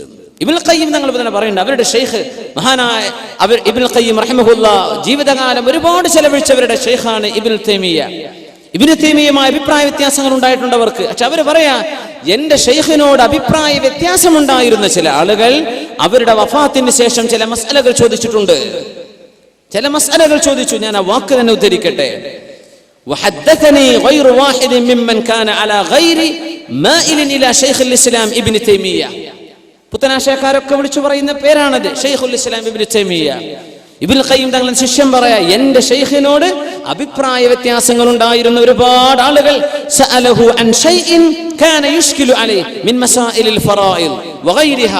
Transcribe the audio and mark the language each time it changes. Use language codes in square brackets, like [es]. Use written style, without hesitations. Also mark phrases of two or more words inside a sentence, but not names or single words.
[ml] ഇബ്നുൽ ഖയ്യിം തങ്ങൾ തന്നെ പറയുന്നുണ്ട്, അവരുടെ ഷെയ്ഖ് മഹാനായ ഇബ്നുൽ ഖയ്യിം റഹിമഹുല്ലാഹ് ജീവിതകാലം ഒരുപാട് ചെലവഴിച്ചവരുടെ ഷെയ്ഖാണ് ഇബ്നുൽ തൈമിയ്യ. ഇബ്നു തൈമിയ്യയുമായി അഭിപ്രായ വ്യത്യാസങ്ങൾ ഉണ്ടായിട്ടുണ്ട് അവർക്ക്. പക്ഷെ അവർ പറയാ, എന്റെ ഷെയ്ഖിനോട് അഭിപ്രായ വ്യത്യാസം ഉണ്ടായിരുന്ന ചില ആളുകൾ അവരുടെ വഫാത്തിന് ശേഷം ചില മസ്അലകൾ ചോദിച്ചിട്ടുണ്ട്. ചില മസ്അലകൾ ചോദിച്ചു. ഞാൻ ആ വാക്ക് തന്നെ ഉദ്ധരിക്കട്ടെ. [ar] وحدثني غير واحد ممن كان على غير مائل الى شيخ الاسلام ابن تيميه. പുത്തനാശയക്കാരൊക്കെ വിളിച്ചു പറയുന്ന പേരാണത്, ഷെയ്ഖുൽ ഇസ്ലാം ഇബ്നു തൈമിയ്യ. ഇബ്നുൽ ഖയ്യിം തങ്ങളുടെ ശിഷ്യൻ പറയാ, എന്റെ ഷെയ്ഖിനോട് അഭിപ്രായ വ്യത്യാസങ്ങൾ ഉണ്ടായിരുന്ന ഒരുപാട് ആളുകൾ سأله عن شيء كان يشكل عليه من مسائل الفرائض وغيرها.